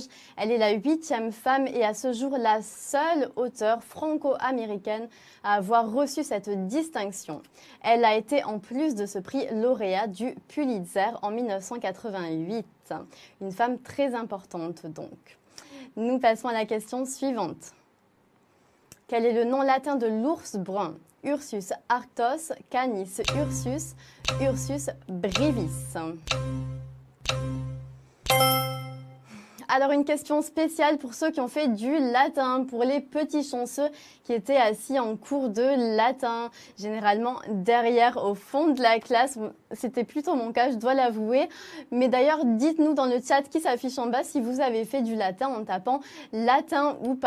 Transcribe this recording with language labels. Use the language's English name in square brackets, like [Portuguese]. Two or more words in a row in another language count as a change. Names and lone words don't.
[French] Elle est la 8e femme et à ce jour la seule auteure franco-américaine à avoir reçu cette distinction. Elle a été en plus de ce prix lauréat du Pulitzer en 1988. Une femme très importante donc. Nous passons à la question suivante. Quel est le nom latin de l'ours brun? [Latin] Ursus arctos, Canis ursus, Ursus brevis. [French] Alors une question spéciale pour ceux qui ont fait du latin, pour les petits chanceux qui étaient assis en cours de latin, généralement derrière au fond de la classe. C'était plutôt mon cas, je dois l'avouer. Mais d'ailleurs, dites-nous dans le chat qui s'affiche en bas si vous avez fait du latin en tapant latin ou pas.